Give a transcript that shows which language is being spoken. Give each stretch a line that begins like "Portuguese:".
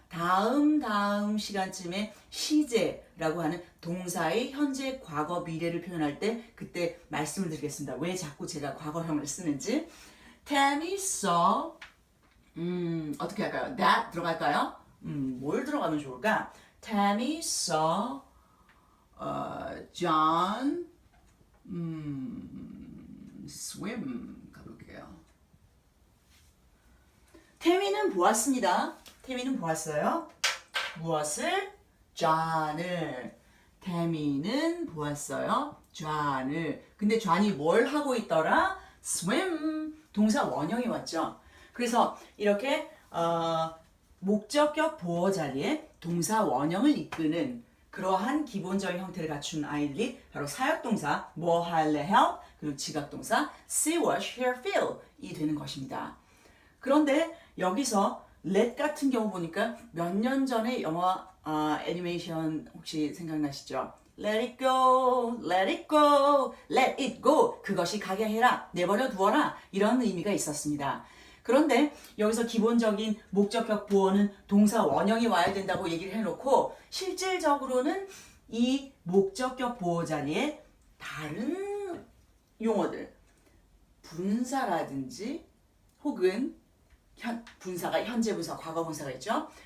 Korean: 다음 시간쯤에 시제라고 하는 동사의 현재, 과거, 미래를 표현할 때 그때 말씀을 드리겠습니다. 왜 자꾸 제가 과거형을 쓰는지.
English: Tammy saw
Korean: 어떻게 할까요? that 들어갈까요? 뭘 들어가면 좋을까?
English: Tammy saw John swim
Korean: 가볼게요. 태미는 보았습니다. 태미는 보았어요. 무엇을? John을. 태미는 보았어요. John을. 근데 John이 뭘 하고 있더라? swim. 동사 원형이 왔죠. 그래서 이렇게 목적격 보어 자리에 동사 원형을 이끄는 그러한 기본적인 형태를 갖춘 아이들이 바로 사역동사 뭐 할래 help 그리고 지각동사 see, watch, hear, feel 이 되는 것입니다. 그런데 여기서 let 같은 경우 보니까 몇 년 전에 영화 애니메이션 혹시 생각나시죠?
English: Let it go, let it go, let it go
Korean: 그것이 가게 해라, 내버려 두어라 이런 의미가 있었습니다. 그런데 여기서 기본적인 목적격 보어는 동사 원형이 와야 된다고 얘기를 해놓고 실질적으로는 이 목적격 보어 자리에 다른 용어들 분사라든지 혹은 분사가 현재 분사, 과거 분사가 있죠.